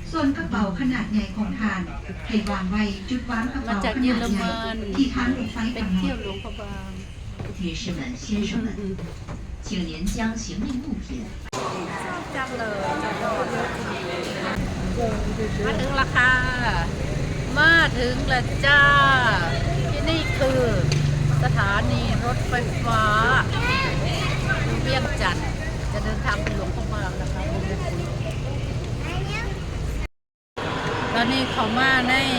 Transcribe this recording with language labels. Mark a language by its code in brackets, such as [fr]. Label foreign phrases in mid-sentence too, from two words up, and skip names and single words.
[th] ส่วนกระเป๋าขนาดใหญ่ของทานให้วางไว้จุดวางกระเป๋าขนาดใหญ่ที่ทางรถไฟกำหนด [zh] 女士们、先生们，请您将行李物品。 [th] จังเลยมาถึงราคามาถึงแล้วจ้าที่นี่คือสถานีรถไฟฟ้าเวียงจันทร์จะเดินทางไปหลวงพระบางนะคะตอนนี้เขามาใน